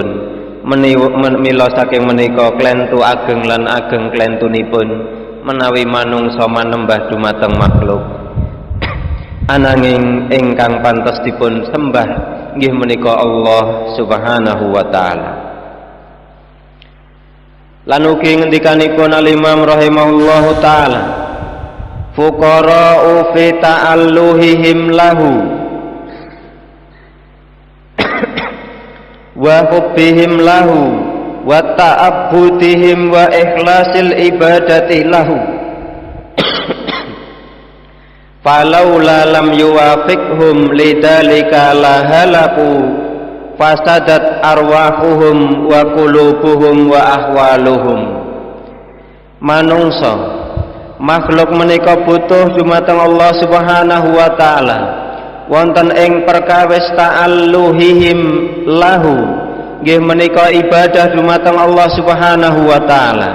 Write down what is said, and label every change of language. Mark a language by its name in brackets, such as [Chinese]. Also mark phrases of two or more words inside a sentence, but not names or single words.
[Javanese] Mila saking menika klentu ageng lan ageng klentunipun menawi manungsa manembah dumateng makhluk. Ananging ingkang pantes dipun sembah nggih menika Allah [Arabic] سبحانه وتعالى. [Javanese] Lan ugi ngendikanipun al-Imam [Arabic] رحمه الله تعالى, فقراء في تألههم له وحبهم له وتعبدهم له وإخلاص العبادة له. فلولا لم يوفقهم لذلك لهلكوا فسدت أرواحهم وقلوبهم وأحوالهم. [Javanese] Manungsa makhluk menika butuh dumateng Allah [Arabic] سبحانه وتعالى [Javanese] wonten ing perkawis [Arabic] تألههم له, [Javanese] nggih menika ibadah dumateng Allah [Arabic] سبحانه وتعالى.